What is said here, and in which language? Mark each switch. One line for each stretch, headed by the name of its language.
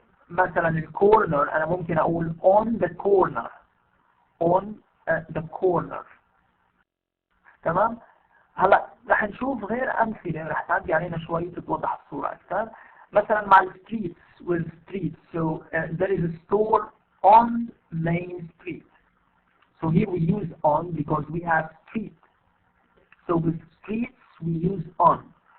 Arabic: مثلا الكورنر أنا ممكن أقول
English: on the corner, on the corner.
Arabic: تمام؟ هلا رح نشوف غير أمثلة رح تعدي علينا شوي تتوضح الصورة أكثر. مثلا مع
English: streets, with streets. So there is a store on Main Street. So here we use on because we have street. So with streets we use on.